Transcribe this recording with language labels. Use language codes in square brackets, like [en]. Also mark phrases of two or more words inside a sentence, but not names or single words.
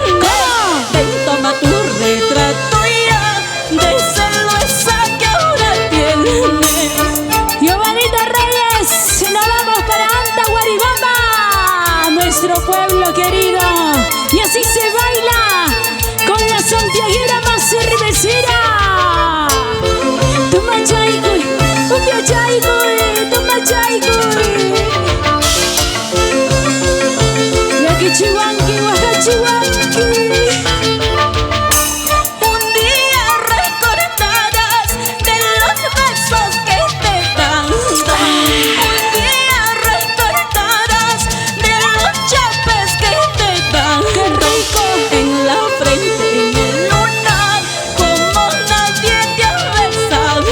[es] Ven, toma tu retrato ya, déselo esa que ahora tienes. Giovanita Reyes, nos vamos para Anta Guaribamba, nuestro pueblo querido. Y así se baila con la santiaguera más cervecera. [qu] Toma chaycuy, umbia chaycuy, toma chaycuy. Yaki chihuanqui, huaca chihuanqui. [es] Un día recordarás de los besos que te dan. Un día recordarás de los chapes que te dan. ¡Qué rico! En la frente, en el lunar, como nadie te ha besado.